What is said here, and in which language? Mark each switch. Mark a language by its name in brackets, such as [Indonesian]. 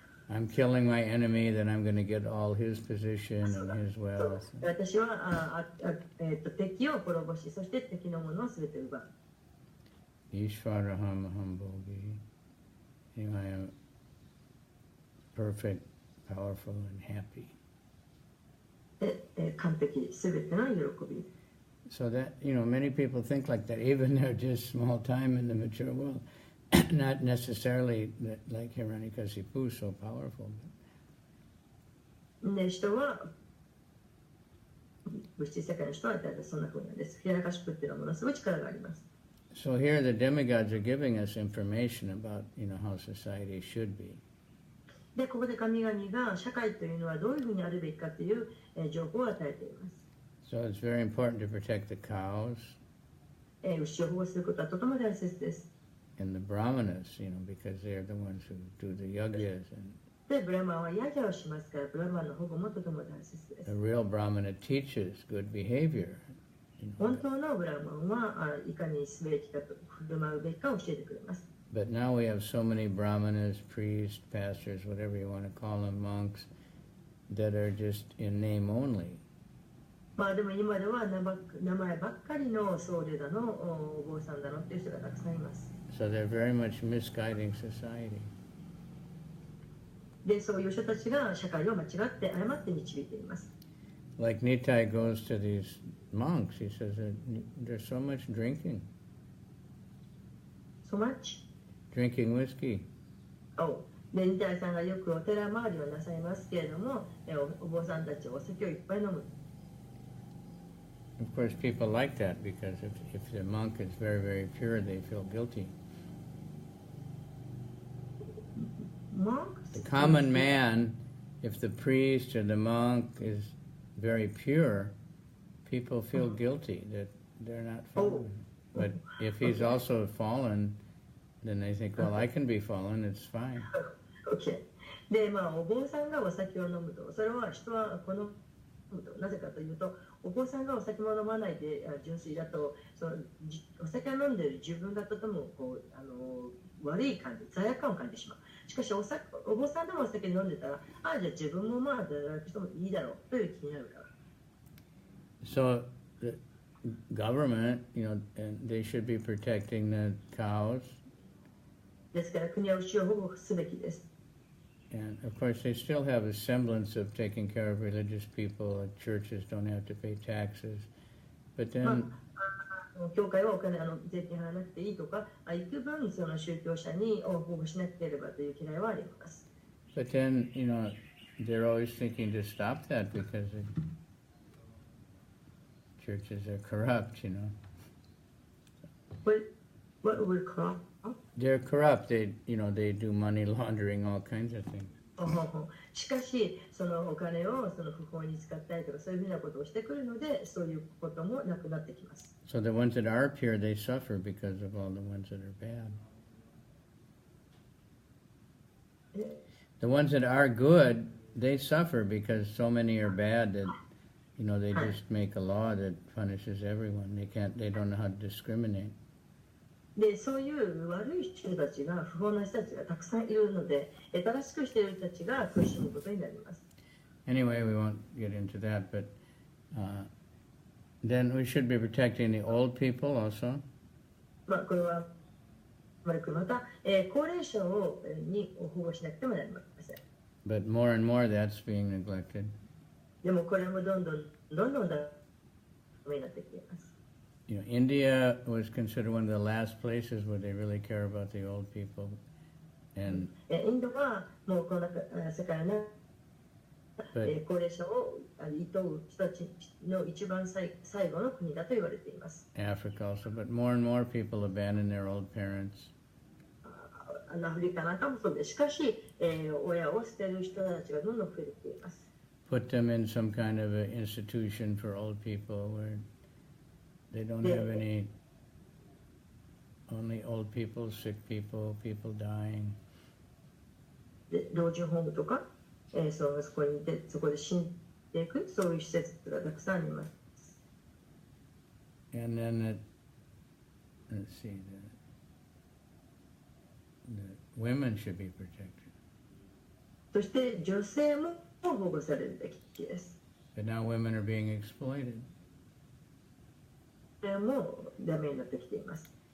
[English] I'm killing my enemy, then I'm going to get all his position and his wealth. [Japanese] 私は敵を滅ぼし、そして敵のものをすべて奪う。 [Sanskrit] Ishvaraham aham bhogi. [English] You know, I am perfect, powerful, and happy. [Japanese] で、完璧、すべての喜び。 [English] So that, you know, many people think like that, even they're just small time in the mature world. Not necessarily like Hiranyakasipu, so powerful. [Japanese] で、人は、物質世界の人は大体そんな風なんです。ヒラナカシプっていうのはものすごい力があります。 [English] So here the demigods are giving us information about, you know, how society should be. [Japanese] で、ここで神々が社会というのはどういうふうにあるべきかという情報を与えています。 [English] So it's very important to protect the cows. [Japanese] 牛を保護することはとても大切です。 [English] And the brahmanas, you know, because they're the ones who do the yagyas. And [Japanese] で、ブラマンはヤギャをしますから、ブラマンの保護もとても大切です。 [English] the real brahmana teaches good behavior. [Japanese] 本当のブラマンはいかにすべきかと振る舞うべきかを教えてくれます。 [English] But now we have so many brahmanas, priests, pastors, whatever you want to call them, monks, that are just in name only. [Japanese] まあでも今では名前ばっかりの僧侶だの、お坊さんだのっていう人がたくさんいます。 [English] So they're very much misguiding society. [Japanese] で、そういう人たちが社会を間違って誤って導いています。 [English] Like Nitai goes to these monks, he says that there's so much drinking. So much? Drinking whiskey. [Japanese] で、ニタイさんがよくお寺回りをなさいますけれども、お坊さんたちお酒をいっぱい飲む。 [English] Of course, people like that because if the monk is very, very pure, they feel guilty. Monks? The common man, if the priest or the monk is very pure, people feel guilty that they're not following. But if he's also fallen, then they think, well, I can be fallen, it's fine. Okay. [Japanese] で、まあ、お坊さんがお酒を飲むと、それは人は好むと。なぜかというと、お坊さんがお酒も飲まないで純粋だと、お酒を飲んでいる自分がとても悪い感じ、罪悪感を感じてしまう。しかしお坊さんでもお酒飲んでたら、じゃあ自分もまあ働く人もいいだろうという気になるから。 [English] So the government, you know, and they should be protecting the cows. [Japanese] ですから国は牛を保護すべきです。 [English] And of course, they still have a semblance of taking care of religious people. Churches don't have to pay taxes. But then, [Japanese] 教会はお金税金払わなくていいとか、幾分その宗教者に保護しなければという嫌いはあります。 [English] but then, you know, they're always thinking to stop that because the churches are corrupt, you know. What will corrupt? They're corrupt. They do money laundering, all kinds of things. [Japanese] しかし、そのお金をその不法に使ったりとかそういうふうなことをしてくるので、そういうこともなくなってきます。 [English] So the ones that are pure, they suffer because of all the ones that are bad. The ones that are good, they suffer because so many are bad that, you know, they just make a law that punishes everyone. They don't know how to discriminate. [Japanese] で、そういう悪い人たちが、不法な人たちがたくさんいるので、正しくしている人たちが苦しむことになります。 [English] Anyway, we won't get into that, but then we should be protecting the old people also. [Japanese] まあ、これは、また、高齢者に保護しなくてもなりません。 [English] But more and more that's being neglected. [Japanese] でもこれもどんどんダメになってきています。 [English] You know, India was considered one of the last places where they really care about the old people. And [Japanese] インドはもうこの世界の高齢者を厭う人たちの一番最後の国だと言われています。 [English] Africa also, but more and more people abandon their old parents. [Japanese] アフリカなんかもそうです。しかし、親を捨てる人たちがどんどん増えてきています。 [English] Put them in some kind of an institution for old people where they don't have any, only old people, sick people, people dying. [Japanese] で老人ホームとか、そこにいてそこで死んでいくそういう施設がたくさんあります。 [English] And then let's see, the women should be protected. [Japanese] そして女性も保護されるべきです。 [English] But now women are being exploited. [Japanese] それもダメになってきています。